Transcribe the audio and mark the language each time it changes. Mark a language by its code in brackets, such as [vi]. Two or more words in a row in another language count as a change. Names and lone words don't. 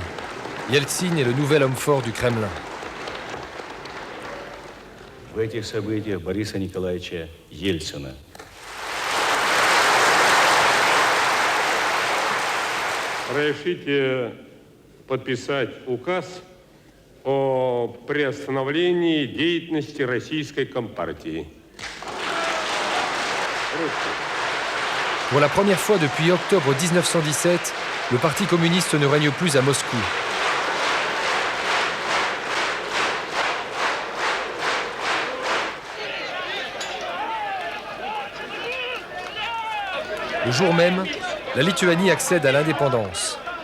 [fr] Yeltsin est le nouvel homme fort du Kremlin. [ru] В этих событиях Бориса Николаевича Ельцина. Разрешите подписать указ о приостановлении деятельности Российской Компартии. [fr] Pour la première fois depuis octobre 1917, le Parti communiste ne règne plus à Moscou. Le jour même, la Lituanie accède à l'indépendance.